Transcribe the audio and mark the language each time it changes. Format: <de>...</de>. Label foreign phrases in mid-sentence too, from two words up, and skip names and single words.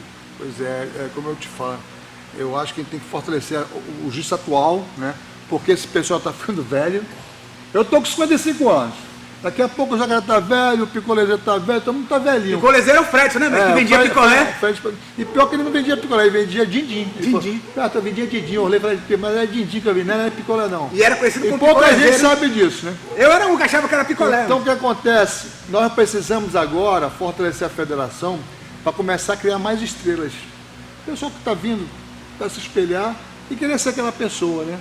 <pt>Pois é, como eu te falo, eu acho que a gente tem que fortalecer o jiu-jitsu atual, né, porque esse pessoal está ficando velho. Eu tô com 55 anos. Daqui a pouco o Jacaré tá velho, o picolezeiro tá velho, todo mundo tá velhinho. O picolezeiro é o Fred, né, que vendia picolé. E pior que ele não vendia picolé, ele vendia din-din. Din-din. Eu vendia din-din, eu olhei e falei, mas é din-din que eu vi, não era picolé não. E era conhecido como picolé. E pouca picolezeiro. gente sabe disso, né? Eu era um que achava que era picolé. Então o que acontece? Nós precisamos agora fortalecer a federação para começar a criar mais estrelas. O pessoal que está vindo para se espelhar e querer ser aquela pessoa, né?</pt>